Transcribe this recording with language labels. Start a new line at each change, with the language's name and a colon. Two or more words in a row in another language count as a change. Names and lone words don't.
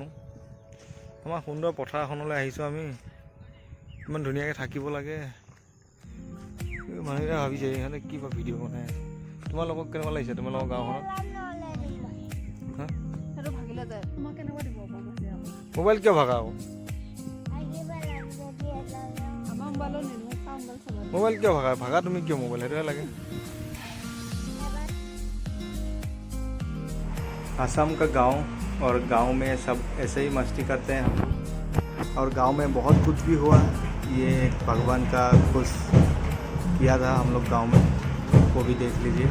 Assamese: আমাৰ সুন্দৰ পথাৰ এখনলৈ আহিছোঁ আমি, ইমান ধুনীয়াকৈ থাকিব লাগে। মানুহকেইটা ভাবিছে ইহঁতে কি বা ভিডিঅ' বনাই আছে। তোমালোকক কেনেকুৱা লাগিছে তোমালোকৰ গাঁওখনত? মোবাইল কিয় ভাগা আকৌ?
Hindi: मोबाइल क्यों भागा? भागा तुम्हें क्यों मोबाइल है लगे? असम का गांव, और गांव में सब ऐसे ही मस्ती करते हैं हम। और गांव में बहुत कुछ भी हुआ। ये भगवान का कुछ किया था हम लोग गांव में, वो भी देख लीजिए।